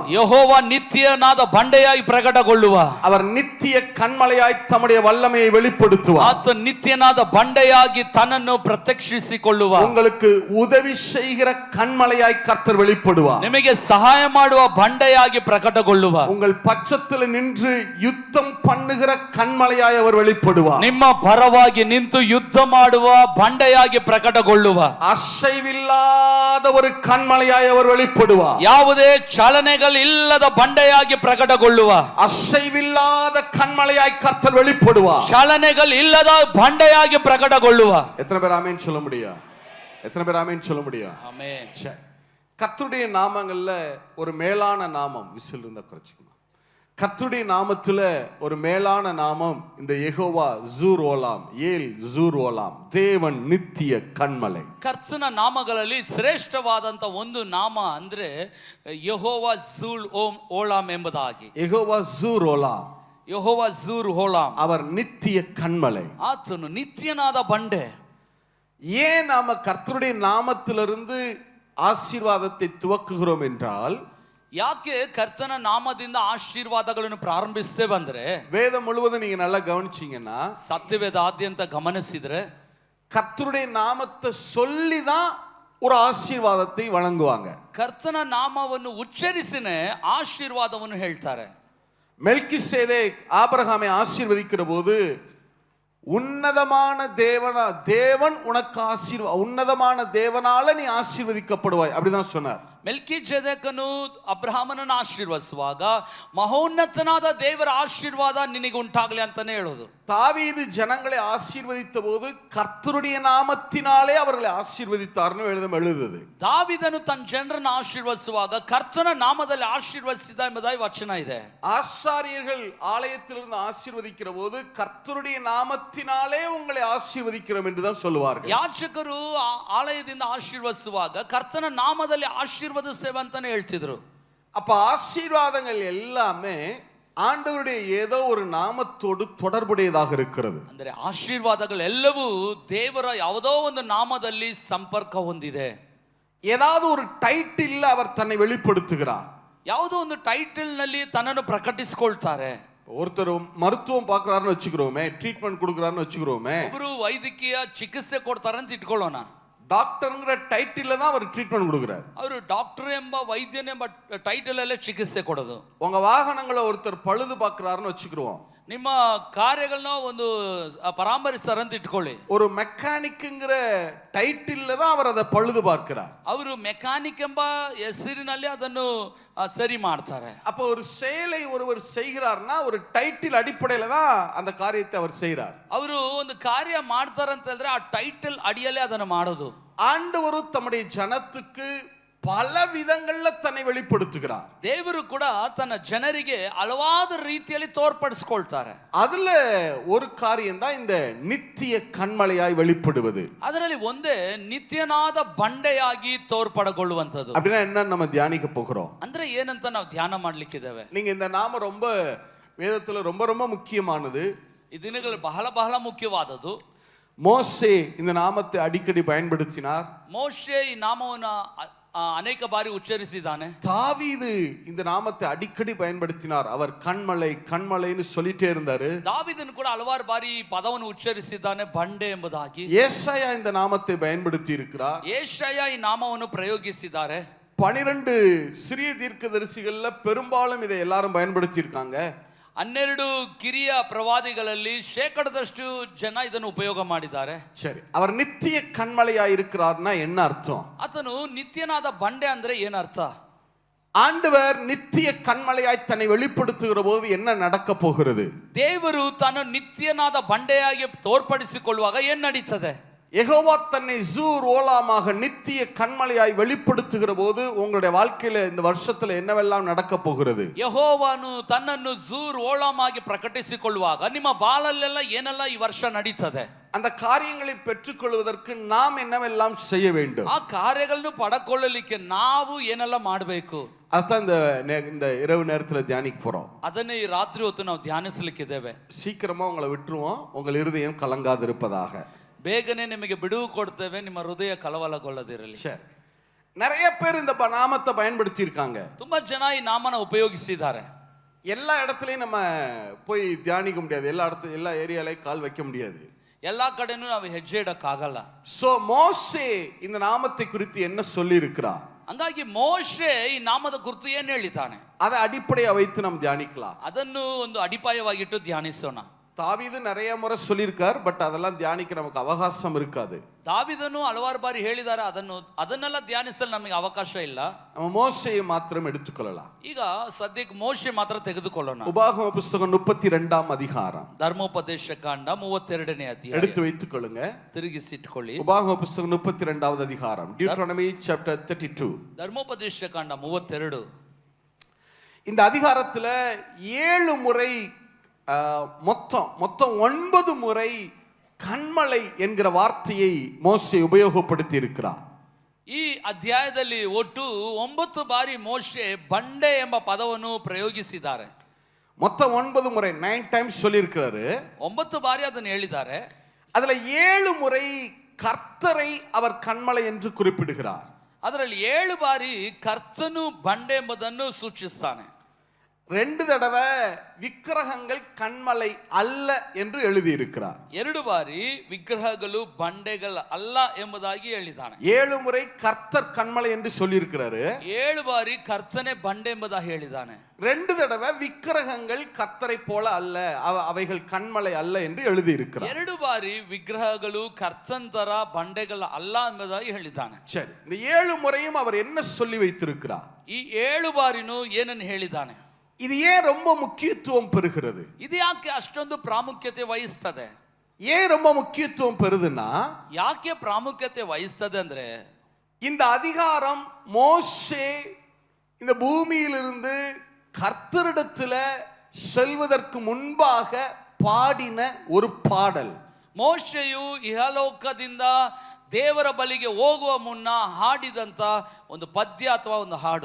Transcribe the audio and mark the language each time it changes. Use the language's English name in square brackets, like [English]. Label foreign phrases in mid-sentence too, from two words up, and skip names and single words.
[Kannada] ಯೆಹೋವ ನಿತ್ಯನಾದ ಬಂಡೆಯಾಗಿ ಪ್ರಕಟಗೊಳ್ಳುವ. [Tamil] அவர் நித்திய கன்மலையாய் தம்முடைய வல்லமையை வெளிப்படுத்துவார். [Kannada] ಆತ ನಿತ್ಯನಾದ ಬಂಡೆಯಾಗಿ ತನ್ನನ್ನು ಪ್ರತ್ಯಕ್ಷಿಸಿಕೊಳ್ಳುವ. [Tamil] உங்களுக்கு உதவி செய்கிற கன்மலையாய் கர்த்தர் வெளிப்படுவார். [Kannada] ನಿಮಗೆ ಸಹಾಯ ಮಾಡುವ ಬಂಡೆಯಾಗಿ ಪ್ರಕಟಗೊಳ್ಳುವ. [Tamil] உங்கள் பட்சத்தில் நின்று யுத்தம் பண்ணுகிற கன்மலையாய் அவர் வெளிப்படுவார். [Kannada] ನಿಮ್ಮ ಪರವಾಗಿ ನಿಂತು ಯುದ್ಧ ಮಾಡುವ ಬಂಡೆಯಾಗಿ ಪ್ರಕಟಗೊಳ್ಳುವ. [Tamil] அசைவில்லாத ஒரு கன்மலையாய் அவர் வெளிப்படுவார். [Kannada] ಯಾವುದೇ ಚಲನೆಗಳಿಲ್ಲದ ಬಂಡೆಯಾಗಿ ಪ್ರಕಟಗೊಳ್ಳುವ. [Tamil] அசைவில்லாத கன்மலையாய் கர்த்தர் வெளிப்படுவார். [Kannada] ಚಲನೆಗಳು ಇಲ್ಲದ ಬಂಡೆಯಾಗಿ ಪ್ರಕಟಗೊಳ್ಳುವ. [Tamil] எத்தனை பேர் ஆமென் சொல்ல முடியும்? எத்தனை பேர் ஆமென் சொல்ல முடியும்? [Kannada] ಆಮೆನ್. [Tamil] கர்த்தருடைய நாமங்கள்ல ஒரு மேலான நாமம், விசில் இருந்தா குறைச்சிக்கணும். கர்த்தருடைய நாமத்துல ஒரு மேலான நாமம் இந்த யெகோவா ஜூர் ஓலாம், ஏல் ஜூர் ஓலாம், தேவன் நித்திய கன்மலை. [Kannada] ಕರ್ತನ ನಾಮಗಳಲ್ಲಿ ಶ್ರೇಷ್ಠವಾದಂತ ಒಂದು ನಾಮ ಅಂದ್ರೆ ಯೆಹೋವ ಝೂಲ್ ಓಲಾಮ್ ಎಂಬುದಾಗಿ. [Tamil] யெகோவா ஜூர் ஓலாம், [Kannada] ಯೆಹೋವ ಝೂರ್ ಓಲಾಮ್, [Tamil] அவர் நித்திய கன்மலை. [Kannada] ಆತನು ನಿತ್ಯನಾದ ಬಂಡೆ. [Tamil] ஏன் நாம கர்த்தருடைய நாமத்திலிருந்து ஆசீர்வாதத்தை துவக்குகிறோம் என்றால், [Kannada] ಯಾಕೆ ಕರ್ತನ ನಾಮದಿಂದ ಆಶೀರ್ವಾದಗಳನ್ನು ಪ್ರಾರಂಭಿಸ್ತೇವೆ ಅಂದ್ರೆ, [Tamil] வேதம் முழுவதும் நீங்க நல்லா கவனிச்சீங்கன்னா [Kannada] ಸತ್ಯವೇದಾದ್ಯಂತ ಗಮನಿಸಿದ್ರೆ [Tamil] கர்த்தருடைய நாமத்தை சொல்லிதான் ஒரு ஆசீர்வாதத்தை வழங்குவாங்க. [Kannada] ಕರ್ತನ ನಾಮವನ್ನು ಉಚ್ಚರಿಸಿನೇ ಆಶೀರ್ವಾದವನ್ನು ಹೇಳ್ತಾರೆ. [Tamil] மெல்கிசேதேக் ஆபிரகாமை ஆசீர்வதிக்கிற போது உன்னதமான தேவன் உனக்கு உன்னதமான தேவனால நீ ஆசீர்வதிக்கப்படுவாய் அப்படிதான் சொன்னார். [Kannada] ಮೆಲ್ಕಿಜೆದೆಕನು ಅಬ್ರಹಾಮನನ್ನು ಆಶೀರ್ವದಿಸುವಾಗ ಮಹೋನ್ನತನಾದ ದೇವರ ಆಶೀರ್ವಾದ ನಿನಗೆ ಉಂಟಾಗಲಿ ಅಂತಾನೆ ಹೇಳೋದು. [Tamil] தாவீது ஜனங்களை ஆசீர்வதித்த போது கர்த்தருடைய நாமத்தினாலே அவர்களை ஆசீர்வதித்தார்னு எழுதுது. [Kannada] ದಾವಿದನು ತನ್ನ ಜನರನ್ನು ಆಶೀರ್ವದಿಸುವಾಗ ಕರ್ತನ ನಾಮದಲ್ಲಿ ಆಶೀರ್ವದಿಸಿದ ಎಂಬುದಾಗಿ ವಚನ ಇದೆ. [Tamil] ஆசாரியர்கள் ஆலயத்திலிருந்து ஆசீர்வதிக்கிற போது கர்த்தருடைய நாமத்தினாலே உங்களை ஆசீர்வதிக்கிறோம் என்றுதான் சொல்லுவார்கள். [Kannada] ಯಾಜಕರು ಆಲಯದಿಂದ ಆಶೀರ್ವದಿಸುವಾಗ ಕರ್ತನ ನಾಮದಲ್ಲಿ ಆಶೀರ್ವದಿಸ್ತೇವೆ ಅಂತಾನೆ ಹೇಳ್ತಿದ್ರು. [Tamil] அப்ப ஆசீர்வாதங்கள் எல்லாமே ஆண்டவருடைய ஏதோ ஒரு நாமத்தோடு தொடர்புடையதாக இருக்கிறது. [Kannada] ಅಂದ್ರೆ ಆಶೀರ್ವಾದಗಳೆಲ್ಲವೂ ದೇವರ ಯಾವುದೋ ಒಂದು ನಾಮದಲ್ಲಿ ಸಂಪರ್ಕ ಹೊಂದಿದೆ. [Tamil] ஏதாவது ஒரு டைட்டில் அவர் தன்னை வெளிப்படுத்துகிறார். [Kannada] ಯಾವುದೋ ಒಂದು ಟೈಟಲ್ ನಲ್ಲಿ ತನ್ನನ್ನು ಪ್ರಕಟಿಸಿಕೊಳ್ತಾರೆ. [Tamil] ஒருத்தர் மருத்துவம் பார்க்கறாருன்னு வச்சுக்கிறோமே, ட்ரீட்மெண்ட் கொடுக்கறாருன்னு வச்சுக்கிறோமே, [Kannada] ಒಬ್ಬರು ವೈದ್ಯಕೀಯ ಚಿಕಿತ್ಸೆ ಕೊಡ್ತಾರೆ ಅಂತ ಇಟ್ಕೊಳ್ಳೋಣ. [Tamil] டாக்டர்ங்கிற டைட்டில்ல தான் அவர் ட்ரீட்மெண்ட் கொடுக்கறாரு. [Kannada] ಅವರು ಡಾಕ್ಟರ್ ಎಂಬ ವೈದ್ಯನೆಂಬ ಟೈಟಲ್ ಅಲ್ಲೇ ಚಿಕಿತ್ಸೆ ಕೊಡೋದು. [Tamil] உங்க வாகனங்களை ஒருத்தர் பழுது பார்க்கறாருன்னு வச்சுக்கிறோம். [Kannada] ನಿಮ್ಮ ಕಾರ್ಯಗಳನ್ನ ಒಂದು ಪರಾಮರಿಸ್ತಾರೆ ಅಂತ ಇಟ್ಕೊಳ್ಳಿ. [Tamil] ஒரு மெக்கானிக்ங்கிற டைட்டில்ல தான் அவர் அதை பழுது பார்க்கிறார். [Kannada] ಅವರು ಮೆಕ್ಯಾನಿಕ್ ಎಂಬ ಹೆಸರಿನಲ್ಲಿ ಅದನ್ನು ಸರಿ ಮಾಡ್ತಾರೆ. [Tamil] அப்ப ஒரு செயலை ஒருவர் செய்கிறார்னா ஒரு டைட்டில் அடிப்படையில தான் அந்த காரியத்தை அவர் செய்கிறார். [Kannada] ಅವರು ಒಂದು ಕಾರ್ಯ ಮಾಡ್ತಾರೆ ಅಂತ ಹೇಳಿದ್ರೆ ಆ ಟೈಟಲ್ ಅಡಿಯಲ್ಲೇ ಅದನ್ನು ಮಾಡೋದು. [Tamil] ஆண்டவர் தம்முடைய ஜனத்துக்கு பல விதங்கள்ல தன்னை வெளிப்படுத்துகிறார். [Kannada] ದೇವರು ಕೂಡ ತನ್ನ ಜನರಿಗೆ ಹಲವಾರು ರೀತಿಯಲ್ಲಿ ತೋರ್ಪಡಿಸಿಕೊಳ್ತಾರೆ. [Tamil] அதுல ஒரு காரியம் தான் இந்த நித்திய கன்மலையாய் வெளிப்படுவது. [Kannada] ಅದರಲ್ಲಿ ಒಂದೇ ನಿತ್ಯನಾದ ಬಂಡೆಯಾಗಿ ತೋರ್ಪಡಗೊಳ್ಳುವಂತದ್ದು. [Tamil] அப்படின்னா என்ன நம்ம தியானிக்க போகிறோம்? [Kannada] ಅಂದ್ರೆ ಏನಂತ ನಾವು ಧ್ಯಾನ ಮಾಡ್ಲಿಕ್ಕಿದ್ದೇವೆ. [Tamil] நீங்க இந்த நாம ரொம்ப வேதத்துல ரொம்ப ரொம்ப முக்கியமானது. [Kannada] ಈ ದಿನಗಳು ಬಹಳ ಬಹಳ ಮುಖ್ಯವಾದದ್ದು. [Tamil] மோசே இந்த நாமத்தை அடிக்கடி பயன்படுத்தினார். [Kannada] ಮೋಶೆ ಈ ನಾಮವನ್ನು ಅನೇಕ ಬಾರಿ ಉಚ್ಚರಿಸಿದ್ದಾನೆ. [Tamil] தாவீது இந்த நாமத்தை அடிக்கடி பயன்படுத்தினார். அவர் கன்மலை கன்மலைன்னு சொல்லிட்டே இருந்தாரு. [Kannada] ದಾವಿದನು ಕೂಡ ಹಲವಾರು ಬಾರಿ ಈ ಪದವನ್ನು ಉಚ್ಚರಿಸಿದ್ದಾನೆ, ಬಂಡೆ ಎಂಬುದಾಗಿ. [Tamil] ஏசாயா இந்த நாமத்தை பயன்படுத்தி இருக்கிறார். [Kannada] ಯೆಶಾಯ ಈ ನಾಮವನ್ನು ಪ್ರಯೋಗಿಸಿದ್ದಾರೆ. [Tamil] 12 சிறிய தீர்க்கதரிசிகள்ல பெரும்பாலும் இதை எல்லாரும் பயன்படுத்தி இருக்காங்க. [Kannada] 12 ಕಿರಿಯ ಪ್ರವಾದಿಗಳಲ್ಲಿ ಶೇಕಡದಷ್ಟು ಜನ ಇದನ್ನು ಉಪಯೋಗ ಮಾಡಿದ್ದಾರೆ. [Tamil] சரி, அவர் நித்திய கன்மலையாய் இருக்கிறார்னா என்ன அர்த்தம்? [Kannada] ಆತನು ನಿತ್ಯನಾದ ಬಂಡೆ ಅಂದ್ರೆ ಏನರ್ಥ? [Tamil] ஆண்டவர் நித்திய கன்மலையாய் தன்னை வெளிப்படுத்துகிற போது என்ன நடக்க போகிறது? [Kannada] ದೇವರು ತಾನು ನಿತ್ಯನಾದ ಬಂಡೆಯಾಗಿ ತೋರ್ಪಡಿಸಿಕೊಳ್ಳುವಾಗ ಏನು ನಡೀತದೆ? [Tamil] யெகோவா தன்னை ஜூர் ஓலாமாக நித்திய கன்மலையாய் வெளிப்படுத்துகிற போது உங்களுடைய வாழ்க்கையில இந்த வருஷத்துல என்னவெல்லாம் நடக்க போகிறது? [Kannada] ಯೆಹೋವನು ತನ್ನನ್ನು ಜೂರ್ ಓಲಾಮ್ ಆಗಿ ಪ್ರಕಟಿಸಿಕೊಳ್ಳುವಾಗ ನಿಮ್ಮ ಬಾಳಲ್ಲೆಲ್ಲ ಏನೆಲ್ಲ ಈ ವರ್ಷ ನಡೀತದೆ? [Tamil] அந்த காரியங்களை பெற்றுக்கொள்வதற்கு நாம் என்னவெல்லாம் செய்ய வேண்டும்? [Kannada] ಆ ಕಾರ್ಯಗಳನ್ನು ಪಡಕೊಳ್ಳಲಿಕ್ಕೆ ನಾವು ಏನೆಲ್ಲ ಮಾಡಬೇಕು [Tamil] அதான் இந்த இரவு நேரத்துல தியானிக்க போறோம். [Kannada] ಅದನ್ನೇ ಈ ರಾತ್ರಿ ಹೊತ್ತು ನಾವು ಧ್ಯಾನಿಸಲಿಕ್ಕಿದ್ದೇವೆ. [Tamil] சீக்கிரமா உங்களை விட்டுருவோம், உங்கள் இருதயம் கலங்காதிருப்பதாக. [Kannada] ಬೇಗನೆ ನಿಮಗೆ ಬಿಡುವು ಕೊಡ್ತೇವೆ, ನಿಮ್ಮ ಹೃದಯ ಕಳವಳಗೊಳ್ಳದಿರಲಿ. [Tamil] சரி, நிறைய பேர் இந்த நாமத்தை பயன்படுத்தி இருக்காங்க. [Kannada] ತುಂಬಾ ಜನ ಈ ನಾಮನ ಉಪಯೋಗಿಸಿದ್ದಾರೆ. [Tamil] எல்லா இடத்துலயும் நம்ம போய் தியானிக்க முடியாது, எல்லா ஏரியாலையும் கால் வைக்க முடியாது, [Kannada] ಎಲ್ಲಾ ಕಡೆನೂ ನಾವು ಹೆಜ್ಜೆ ಇಡಕ್ಕಾಗಲ್ಲ. [Tamil] சோ மோசே இந்த நாமத்தை குறித்து என்ன சொல்லி இருக்கிறார்? [Kannada] ಹಂಗಾಗಿ ಮೋಶೆ ಈ ನಾಮದ ಕುರಿತು ಏನು ಹೇಳಿದ್ದಾನೆ [Tamil] அதை அடிப்படையா வைத்து நாம் தியானிக்கலாம். [Kannada] ಅದನ್ನು ಒಂದು ಅಡಿಪಾಯವಾಗಿಟ್ಟು ಧ್ಯಾನಿಸೋಣ. [Tamil] தாவீது நிறைய முறை சொல்லியிருக்கார், பட் அதெல்லாம் தியானிக்க நமக்கு அவகாசம் இருக்காது. [Kannada] ದಾವಿದನು ಹಲವಾರು ಬಾರಿ ಹೇಳಿದ್ದಾರೆ, ಅದನ್ನೆಲ್ಲ ಧ್ಯಾನಿಸಲು ನಮಗೆ ಅವಕಾಶ ಇಲ್ಲ. [Tamil] நம்ம மோசேயை மாத்திரம் எடுத்துக்கொள்ளலாம். [Kannada] ಈಗ ಸದ್ಯಕ್ಕೆ ಮೋಶೆ ಮಾತ್ರ ತೆಗೆದುಕೊಳ್ಳೋಣ. [Tamil] உபாகம புத்தகம் 32ஆம் அதிகாரம், [Kannada] ಧರ್ಮೋಪದೇಶ ಕಾಂಡ 32ನೇ ಅಧ್ಯಾಯ [Tamil] எடுத்து வைத்துக் கொள்ளுங்க. [Kannada] ತಿರುಗಿಸಿಟ್ಕೊಳ್ಳಿ. [Tamil] உபாகம புத்தகம் 32வது அதிகாரம், [English] Deuteronomy chapter 32. [Kannada] ಧರ್ಮೋಪದೇಶ ಕಾಂಡ 32. [Tamil] இந்த அதிகாரத்துல 7 முறை மொத்தம் 9 முறை கண்மலை என்கிற வார்த்தையை மோசே உபயோகப்படுத்தி இருக்கிறார். [Kannada] ಈ ಅಧ್ಯಾಯದಲ್ಲಿ ಒಟ್ಟು 9 ಬಾರಿ ಮೋಶೆ ಬಂಡೆ ಎಂಬ ಪದವನ್ನು ಪ್ರಯೋಗಿಸಿದ್ದಾರೆ. [Tamil] மொத்தம் 9 முறை, 9 டைம்ஸ் சொல்லி இருக்கிறாரு. [Kannada] 9 ಬಾರಿ ಅದನ್ನು ಹೇಳಿದ್ದಾರೆ. [Tamil] அதுல 7 முறை கர்த்தரை அவர் கண்மலை என்று குறிப்பிடுகிறார். [Kannada] ಅದರಲ್ಲಿ 7 ಬಾರಿ ಕರ್ತನು ಬಂಡೆ ಎಂಬುದನ್ನು ಸೂಚಿಸ್ತಾನೆ. [Tamil] 2 தடவை விக்கிரகங்கள் கண்மலை அல்ல என்று எழுதி இருக்கிறார். [Kannada] 2 ಬಾರಿ ವಿಗ್ರಹಗಳು ಬಂಡೆಗಳು ಅಲ್ಲ ಎಂಬುದಾಗಿ ಹೇಳಿದ್ದಾನೆ. [Tamil] 7 முறை கர்த்தர் கண்மலை என்று சொல்லி இருக்கிறாரு. [Kannada] 7 ಬಾರಿ ಕರ್ತನೆ ಬಂಡೆ ಎಂಬುದಾಗಿ ಹೇಳಿದ್ದಾನೆ. [Tamil] 2 தடவை விக்கிரகங்கள் கர்த்தரை போல அல்ல, அவைகள் கண்மலை அல்ல என்று எழுதி இருக்கிறார். [Kannada] 2 ಬಾರಿ ವಿಗ್ರಹಗಳು ಕರ್ತಂತರ ಬಂಡೆಗಳ ಅಲ್ಲ ಎಂಬುದಾಗಿ ಹೇಳಿದ್ದಾನೆ. [Tamil] சரி, இந்த 7 முறையும் அவர் என்ன சொல்லி வைத்திருக்கிறார்? [Kannada] ಈ 7 ಬಾರಿನೂ ಏನನ್ನು ಹೇಳಿದ್ದಾನೆ? [Tamil] இது ஏன் ரொம்ப முக்கியத்துவம் பெறுகிறது? [Kannada] ಇದು ಯಾಕೆ ಅಷ್ಟೊಂದು ಪ್ರಾಮುಖ್ಯತೆ ವಹಿಸ್ತದೆ? [Tamil] ஏன் ரொம்ப முக்கியத்துவம் பெறுதுன்னா, [Kannada] ಯಾಕೆ ಪ್ರಾಮುಖ್ಯತೆ ವಹಿಸ್ತದೆ ಅಂದ್ರೆ, [Tamil] இந்த அதிகாரம் மோசே இந்த பூமியிலிருந்து கர்த்தரிடத்துல செல்வதற்கு முன்பாக பாடின ஒரு பாடல். [Kannada] ಮೋಶೆಯು ಇಹಲೋಕದಿಂದ ದೇವರ ಬಳಿಗೆ ಹೋಗುವ ಮುನ್ನ ಹಾಡಿದಂತ ಒಂದು ಪದ್ಯ ಅಥವಾ ಒಂದು ಹಾಡು.